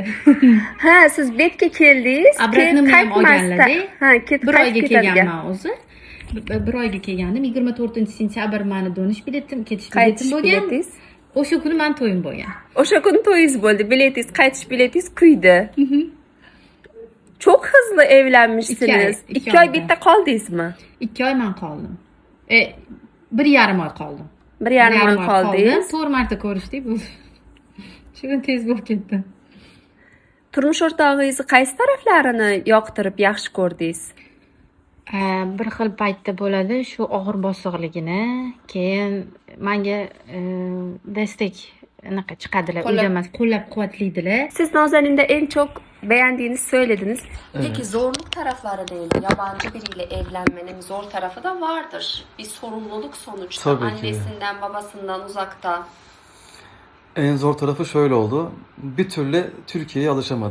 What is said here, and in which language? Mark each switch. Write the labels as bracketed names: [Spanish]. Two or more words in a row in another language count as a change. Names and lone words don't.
[Uzbek] Ha, siz betga keldingiz, Obratno men ham olganlar-da. Ha, ketib Bir oyga qaytib ketadigan. kelganman o'zi. Bir oyga kelgandim. 24-sentyabr mani donish biletim, ketish biletim Qaytish bo'lgan. biletingiz. O'sha kuni men to'yim bo'lgan. O'sha kuni to'yingiz bo'ldi, biletingiz, qaytish biletingiz kuydi. [Turkish] Çok hızlı evlenmişsiniz. İki 2 ay ayda. [Uzbek] bitta qoldingizmi? 2 oy men qoldim. 1,5 oy qoldim. 1,5 oy qoldingiz. 4 marta ko'rishdik bu. Shu kun tez bo'lib ketdi. Turmush o'rtog'ingizni qaysi taraflarini yoqtirib yaxshi ko'rdingiz? Bir xil paytda bo'ladi, shu og'ir bosiqligini, keyin menga destek anaqa chiqadilar, uydamas, qo'llab-quvvatlaydilar. [Turkish] Siz Nazanin'de en çok beğendiğinizi söylediniz. Peki zorluk tarafları değil. Yabancı biriyle evlenmenin zor tarafı da vardır. Bir sorumluluk sonuçta. Tabii ki. Annesinden, babasından uzakta. En zor tarafı şöyle oldu. Bir türlü Türkiye'ye alışamadı.